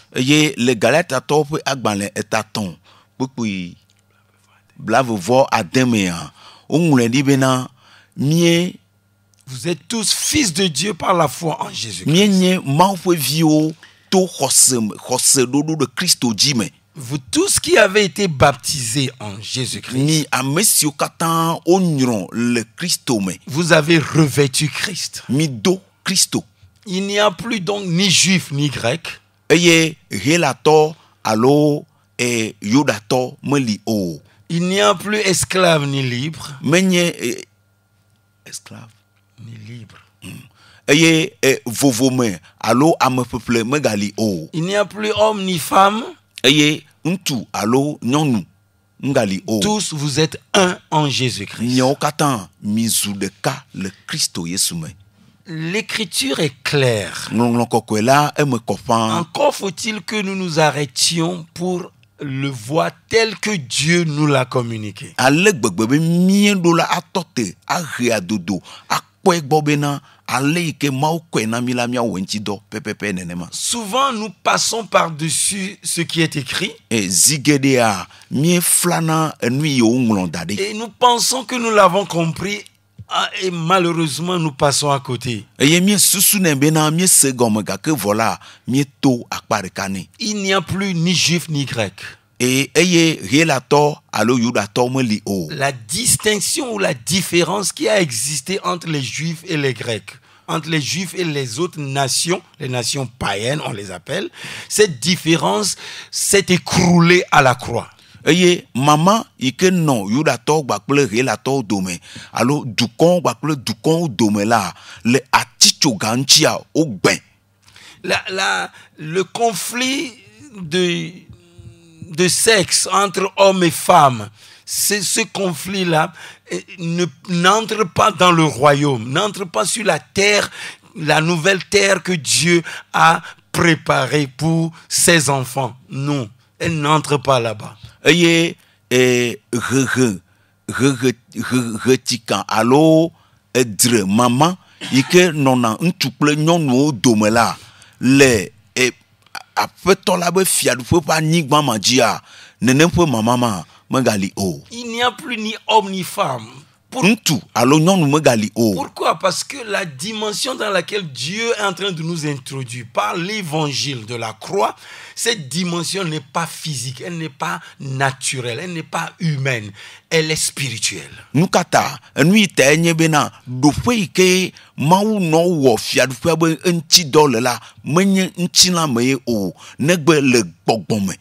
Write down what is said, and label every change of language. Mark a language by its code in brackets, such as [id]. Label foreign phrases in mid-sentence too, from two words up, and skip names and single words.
[ee] Eye le Galatatɔwo ƒe agbalẽ etatɔ̃ kpukpui blavevɔ ade mea woŋlɔe ɖi bena mie [fr] Vous êtes tous fils de Dieu par la foi en Jésus-Christ. [ee] mienye Mawu ƒe viwo to xɔseɖoɖo ɖe Kristo dzi me. [fr] Vous tous qui avez été baptisés en Jésus-Christ, [ee] Mi ame siwo katã wonyrɔ le Kristo me. [fr] vous avez revêtu Christ. [ee] Mi do Kristo. [fr] Il n'y a plus donc ni juif ni grec. [ee] Eye helatɔ alo Yudatɔ meli o. [fr] Il n'y a plus esclave ni libre. [ee] Menye esclave. [fr] Ni libre. [ee] Eye vovome alo ameƒeƒle megali o. [fr] Il n'y a plus homme ni femme. [ee] Eye ŋutsu alo nyɔnu ngali o. [fr] Tous vous êtes un en Jésus-Christ. [ee] Miawo katã mizu ɖeka le Kristo Yesu me. [fr] L'écriture est claire. [ee] Ŋlɔŋlɔ kɔkɔe la eme kɔ ƒãa. [fr] Encore faut-il que nous nous arrêtions pour le voir tel que Dieu nous l'a communiqué. [ee] Ale gbegbe be mieɖo la atɔ te ahe adodo akpɔe gbɔ bena ale yi ke Mawu kɔe na mi la miawɔ eŋuti dɔ pɛpɛpɛ nenema. [fr] Souvent, nous passons par-dessus ce qui est écrit [ee] Zi geɖea mieflana enu yi woŋlɔ da ɖi. [fr] et nous pensons que nous l'avons compris et malheureusement, nous passons à côté. [ee] Eye miesusune bena miese gɔme gake vɔ la mieto akpa ɖeka nɛ. [fr] Il n'y a plus ni juif ni grec. [ee] Eye helatɔ alo Yudatɔ meli o. [fr] La distinction ou la différence qui a existé entre les juifs et les grecs, entre les juifs et les autres nations, les nations païennes, on les appelle, cette différence s'est écroulée à la croix. [ee] Eye mama yi ke nɔ Yudatɔ gbakple helatɔ dome alo dukɔ gbakple dukɔ dome la le atitsoga ŋutia wogbɛ. [fr] Le conflit de sexe entre hommes et femmes, ce conflit-là n'entre pas dans le royaume, n'entre pas sur la terre, la nouvelle terre que Dieu a préparée pour ses enfants. Non, elle n'entre pas là-bas. [ee] Eye ɣetika alo edre mama yi ke nɔna ŋutsu kple nyɔnuwo dome la le aƒetɔ la be fiaɖuƒe ƒe anyigba ma dzia nenem ƒe mama ma megali o. [fr] Il n'y a plus ni homme ni femme. [ee] Ŋutsu alo nyɔnu megali o. [fr] Pourquoi? Parce que la dimension dans laquelle Dieu est en train de nous introduire par l'évangile de la croix, cette dimension n'est pas physique, elle n'est pas naturelle, elle n'est pas humaine, elle est spirituelle. [ee] Nukata enu yi te nye bena ɖoƒe yi ke Mawu nɔ wɔ fiaɖuƒea be eŋutidɔ le la menye ŋutilã me ye o negbe le gbɔgbɔ me.